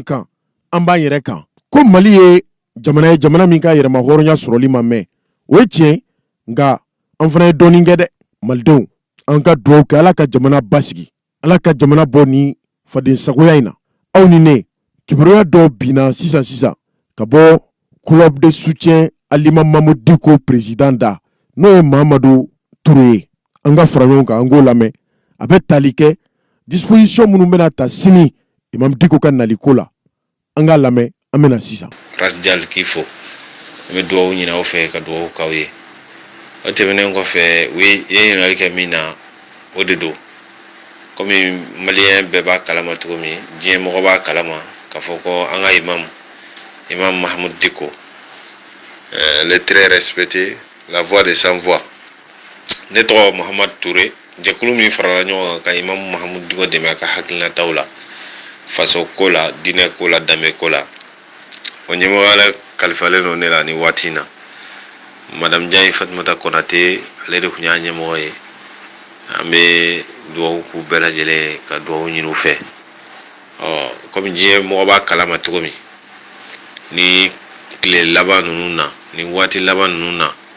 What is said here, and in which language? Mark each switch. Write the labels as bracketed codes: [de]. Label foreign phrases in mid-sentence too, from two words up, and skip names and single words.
[bm] kan an b'an yɛrɛ kan ko Mali ye jamana min ka yɛrɛma hɔrɔnya sɔrɔli ma mɛn o ye tiɲɛ nka an fana ye dɔɔnin kɛ dɛ malidenw an ka dugawu kɛ ala ka jamana basigi ala ka jamana bɔ ni faden sagoya in na aw ni ne kibaruya dɔ binna sisan ka bɔ [fr] club de soutien à l'Imam Mamudu Diko président [bm] da n'o ye Mahamadu Touré ye an ka fara ɲɔgɔn kan an k'o lamɛn a bɛ tali kɛ disposition minnu bɛna ta sini Imam Diko ka naliko la an k'a lamɛn an bɛna sisan. Rasjal k'i fo an bɛ dugawu ɲini aw fɛ ka dugawu k'aw ye o tɛmɛnen kɔfɛ u ye ɲininkali kɛ min na o de don komi maliyɛn bɛɛ b'a kalama cogo min diɲɛ mɔgɔ b'a kalama k'a fɔ ko an ka Imam Mahamudu Diko [fr] le très respecté la voix des sans voix [bm] ne tɔgɔ Mahamadu Touré jɛkulu min farala ɲɔgɔn kan ka Imam Mahamudu Diko dɛmɛ a ka hakilinataw la faso ko la diinɛ ko la danbe ko la o ɲɛmɔgɔya kalifalen don ne la ni waati in na madame Diagne Fatumata Konate ale de tun y'a ɲɛmɔgɔ ye an bɛ dugawu k'u bɛɛ lajɛlen ka dugawu ɲini u fɛ komi diɲɛ mɔgɔ b'a kalama cogo min ni tile laban ninnu na ni waati laban ninnu na